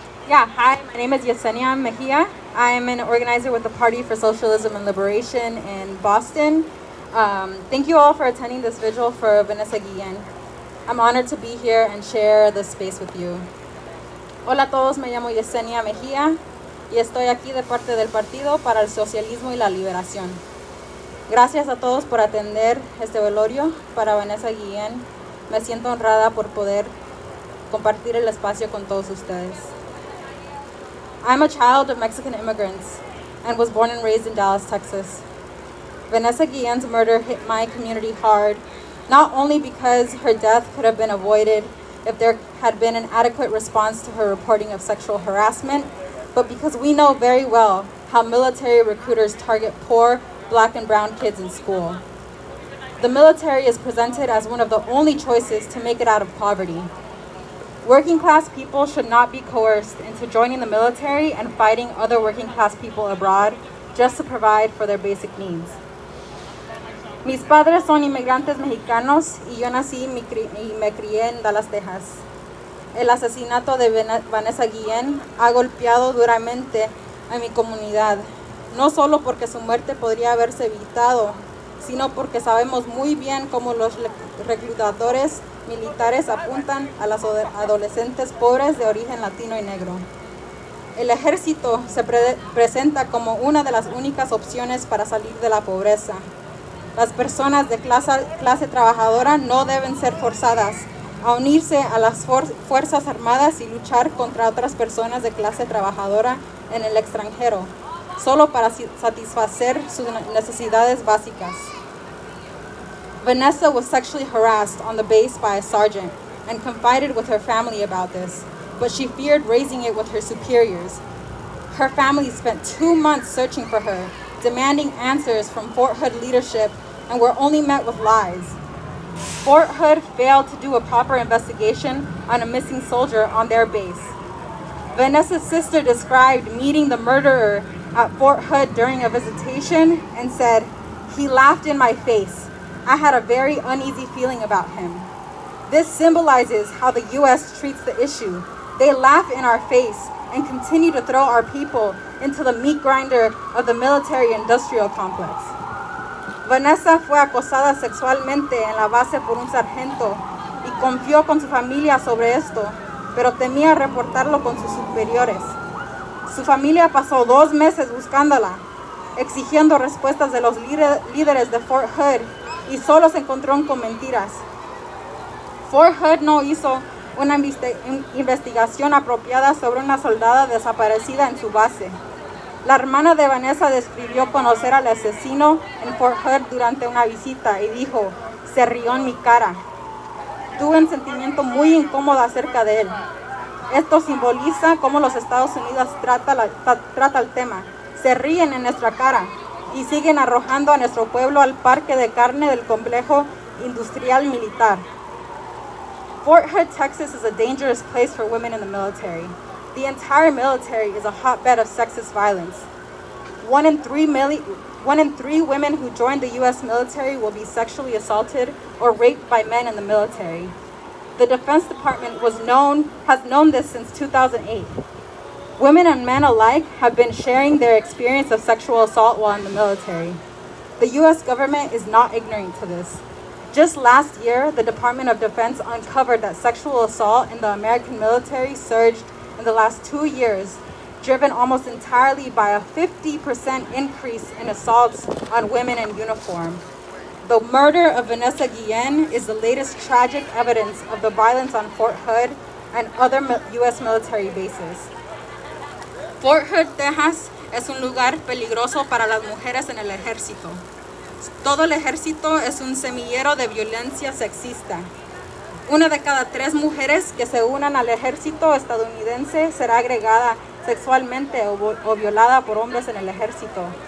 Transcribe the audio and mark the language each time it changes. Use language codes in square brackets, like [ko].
[en] Hi, my name is Yesenia Mejia. I'm an organizer with the Party for Socialism and Liberation in Boston. Thank you all for attending this vigil for Vanessa Guillen. I'm honored to be here and share this space with you. [es] Hola a todos, me llamo Yesenia Mejia y estoy aquí de parte del Partido para el Socialismo y la Liberación. Gracias a todos por atender este velorio para Vanessa Guillen. Me siento honrada por poder compartir el espacio con todos ustedes. [en] I'm a child of Mexican immigrants and was born and raised in Dallas, Texas. Vanessa Guillen's murder hit my community hard, not only because her death could have been avoided if there had been an adequate response to her reporting of sexual harassment, but because we know very well how military recruiters target poor Black and brown kids in school. The military is presented as one of the only choices to make it out of poverty. Working class people should not be coerced into joining the military and fighting other working class people abroad just to provide for their basic needs. [es] Mis padres son inmigrantes mexicanos y yo nací y me crié en Dallas, Texas. El asesinato de Vanessa Guillen ha golpeado duramente a mi comunidad, no solo porque su muerte podría haberse evitado, sino porque sabemos muy bien cómo los reclutadores militares apuntan a las adolescentes pobres de origen latino y negro. El ejército se presenta como una de las únicas opciones para salir de la pobreza. Las personas de clase trabajadora no deben ser forzadas a unirse a las Fuerzas Armadas y luchar contra otras personas de clase trabajadora en el extranjero, solo para satisfacer sus necesidades básicas. [en] Vanessa was sexually harassed on the base by a sergeant and confided with her family about this, but she feared raising it with her superiors. Her family spent 2 months searching for her, demanding answers from Fort Hood leadership, and were only met with lies. Fort Hood failed to do a proper investigation on a missing soldier on their base. Vanessa's sister described meeting the murderer at Fort Hood during a visitation and said, "He laughed in my face. I had a very uneasy feeling about him." This symbolizes how the U.S. treats the issue. They laugh in our face and continue to throw our people into the meat grinder of the military-industrial complex. [es] Vanessa fue acosada sexualmente en la base por un sargento y confió con su familia sobre esto, pero temía reportarlo con sus superiores. Su familia pasó 2 meses buscándola, exigiendo respuestas de los líderes de Fort Hood, y solo se encontró con mentiras. Fort Hood no hizo una investigación apropiada sobre una soldada desaparecida en su base. La hermana de Vanessa describió conocer al asesino en Fort Hood durante una visita y dijo, "Se rió en mi cara. Tuve un sentimiento muy incómodo acerca de él. Esto simboliza cómo los Estados Unidos trata el tema. Se ríen en nuestra cara y siguen arrojando a nuestro pueblo al parque de carne del complejo industrial militar." [en] Fort Hood, Texas is a dangerous place for women in the military. The entire military is a hotbed of sexist violence. 1 in 3 women who join the U.S. military will be sexually assaulted or raped by men in the military. The Defense Department has known this since 2008. Women and men alike have been sharing their experience of sexual assault while in the military. The U.S. government is not ignorant to this. Just last year, the Department of Defense uncovered that sexual assault in the American military surged in the last 2 years, driven almost entirely by a 50% increase in assaults on women in uniform. The murder of Vanessa Guillen is the latest tragic evidence of the violence on Fort Hood and other U.S. military bases. [es] Fort Hood, Texas, es un lugar peligroso para las mujeres en el ejército. Todo el ejército es un semillero de violencia sexista. 1 de cada 3 mujeres que se unan al ejército estadounidense será agregada sexualmente o violada por hombres en el ejército.